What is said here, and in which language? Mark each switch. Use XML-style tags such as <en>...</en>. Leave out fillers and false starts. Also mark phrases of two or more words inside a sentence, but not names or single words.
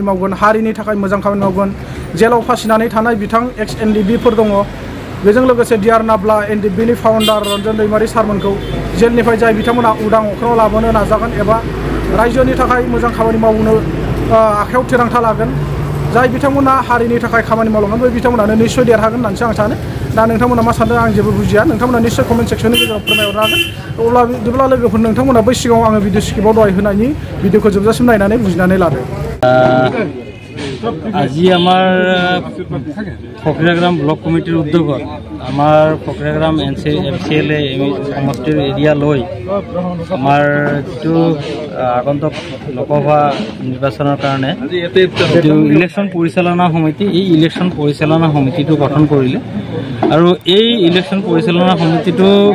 <brx>मावगोन हारिनि थाखाय मोजां खामानि मावगोन जेलाव फासिनानै थानाय बिथां एक्स एनडिबिफोर दङ बेजों लोगोसे डिआर नाब्ला एनडिबिनि फाउन्डार रन्जन दैमारि सारमोनखौ जेलनिफ्राय जाय बिथांमोना उदां अख्राङाव लाबोनो नाजागोन एबा रायजोनि थाखाय मोजां खामानि मावनो आखायाव थिरांथा लागोन जाय बिथांमोना हारिनि थाखाय खामानि मावलांगोन बे बिथांमोनानो निश्चय देरहागोन होननानैसो आं सानो दा नोंथांमोना मा सानदों आं जेबो बुजिया नोंथांमोना निश्चय</brx> <en>comment section</en> <brx>गेजेराव फोरमायहरनो हागोन अब्ला बिदिब्ला लोगोफोर नोंथांमोना बै सिगाङाव आङो</brx> <en>video script</en> <brx>दहाय होनायनि भिडिअखौ जोबजासिम नायनानै बुजिनानै लादो</brx> <as>আজি আমাৰ ফকীৰাগ্ৰাম ব্লক কমিটিৰ উদ্যোগত আমাৰ ফকীৰাগ্ৰাম MCLA সমষ্টিৰ এৰিয়া লৈ আমাৰ যিটো আগন্তুক লোকসভা নিৰ্বাচনৰ কাৰণে যিটো ইলেকশ্যন পৰিচালনা সমিতি এই ইলেকশ্যন পৰিচালনা সমিতিটো গঠন কৰিলে আৰু এই ইলেকশ্যন পৰিচালনা সমিতিটো</as>